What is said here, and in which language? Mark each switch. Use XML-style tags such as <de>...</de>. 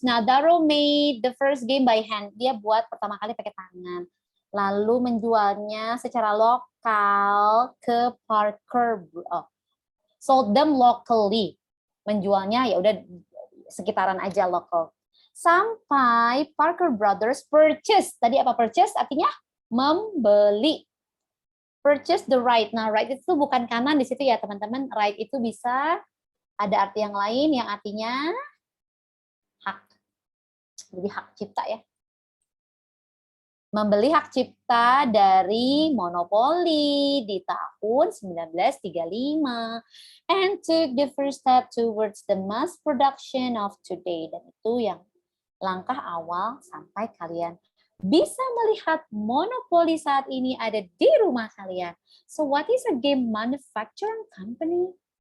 <en>Nah, Darrow made the first game by hand.</en> <id>Dia buat pertama kali pakai tangan. Lalu menjualnya secara lokal ke Parker.</id> <en>Sold them locally.</en> <id>Menjualnya ya udah sekitaran aja lokal. Sampai Parker Brothers purchase. Tadi apa purchase? Artinya membeli.</id> <en>Purchase the right.</en> <id>Nah, right itu bukan kanan di situ ya, teman-teman. Right itu bisa ada arti yang lain yang artinya hak. Jadi hak cipta ya. Membeli hak cipta dari monopoli di tahun 1935</id> <en>and took the first step towards the mass production of today.</en> <id>Dan itu yang langkah awal sampai kalian bisa melihat monopoli saat ini ada di rumah kalian.</id> <en>So what is a game manufacturing company?</en>